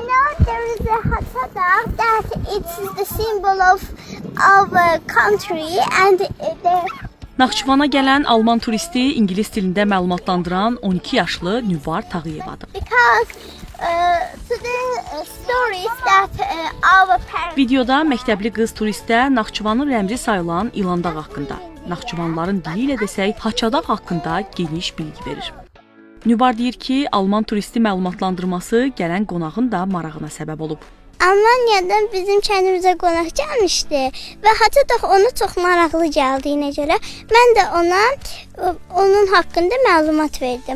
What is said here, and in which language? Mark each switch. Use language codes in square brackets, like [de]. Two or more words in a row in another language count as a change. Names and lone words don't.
[en] there is a Hatsa that it's the symbol of our country and the [az] Naxçıvana gələn Alman turisti ingilis dilində məlumatlandıran 12 yaşlı Nüvar Tağıyevadır. [en] because to the stories that our parents [az] Videoda məktəbli qız turistə Naxçıvanın rəmzi sayılan İlandağ haqqında, Naxçıvanlıların dili ilə desək Haçadağ haqqında geniş bilgi verir. Nüvar deyir ki, Alman turisti məlumatlandırması gələn qonağın da marağına səbəb olub. Almaniyadan bizim kəndimizə qonaq gəlmişdi və Hatsa onu çox maraqlı gəldiyinə görə mən də ona onun haqqında məlumat verdim.